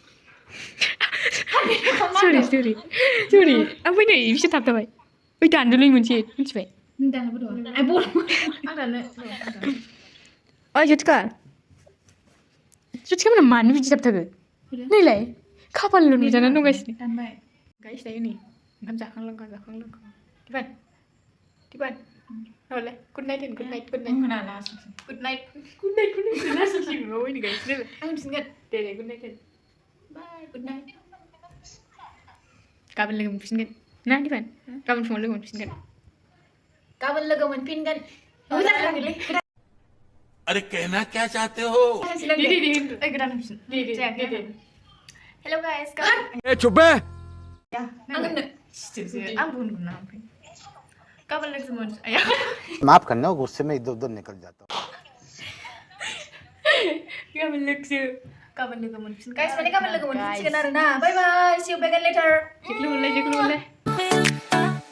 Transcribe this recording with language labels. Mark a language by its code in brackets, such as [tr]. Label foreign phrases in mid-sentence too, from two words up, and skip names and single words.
[brx] सरि ओमफ्राय नै बिसोर थाबथाबाय ओइ दानदोलै मोनसे मिथिबाय ओइ जोथखामोनहा मानो बिदि थाबथागो नैलाय खाफालल' नुजानानै दंगासिनो गाइस दायो नै ओंखाम जाखां लोंखां दिपान माबालाय [en] good night [brx] होन [en] good night [brx] गाइस आं होनफिनगोन दे [en] good night [brx] होन बाय [en] good night [brx] गाबोन लोगो मोनफिनगोन ना दिपान गाबोन फुङाव लोगो मोनफिनगोन [hi] अरे कहना क्या चाहते हो [en] Hello guys [hi] चुप है [brx] गाबोन लोगो मोनफिन [hi] माफ करना गुस्से में इधर उधर निकल जाता हूँ [brx] गाबोन लोगो मोनफिनगोन गाइस माने गाबोन लोगो मोनफिनसिगोन आरोना [en] bye bye see you back later [brx] जेख्लु मोनलाय